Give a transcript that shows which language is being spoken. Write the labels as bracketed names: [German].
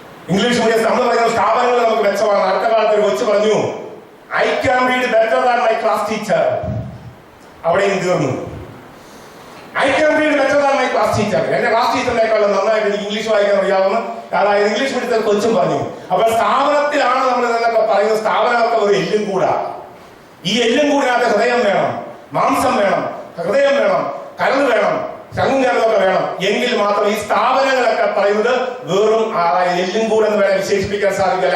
[Malayalam] English medium നമ്മൾ പറയുന്ന സ്ഥാപനങ്ങൾ നമുക്ക് മെച്ചമാണ്. അടുത്ത കാലത്ത് ഒരു കൊച്ചു പറഞ്ഞു, [English] I can read better than my class teacher. [Malayalam] അവിടെയും തീർന്നു. [English] I can read better than my class teacher. [Malayalam] എന്റെ ക്ലാസ് ടീച്ചറിനേക്കാളും നന്നായിട്ട് എനിക്ക് ഇംഗ്ലീഷ് വായിക്കാൻ അറിയാവുന്ന അതായത് ഇംഗ്ലീഷ് മീഡിയത്തിൽ കൊച്ചും പറഞ്ഞു. അപ്പോൾ സ്ഥാപനത്തിലാണ് നമ്മൾ ഇതൊക്കെ പറയുന്നത്. സ്ഥാപനമൊക്കെ ഒരു എല്ലും കൂടാ. ഈ എല്ലും കൂടിനകത്ത് ഹൃദയം വേണം, മാംസം വേണം, ഹൃദയം വേണം, കരൾ വേണം, ചങ്ങലൊക്കെ വേണം. എങ്കിൽ മാത്രം ഈ സ്ഥാപനങ്ങളൊക്കെ പറയുന്നത് വെറും എല്ലും കൂടെന്ന് വേണം വിശേഷിപ്പിക്കാൻ സാധിക്കില്ല.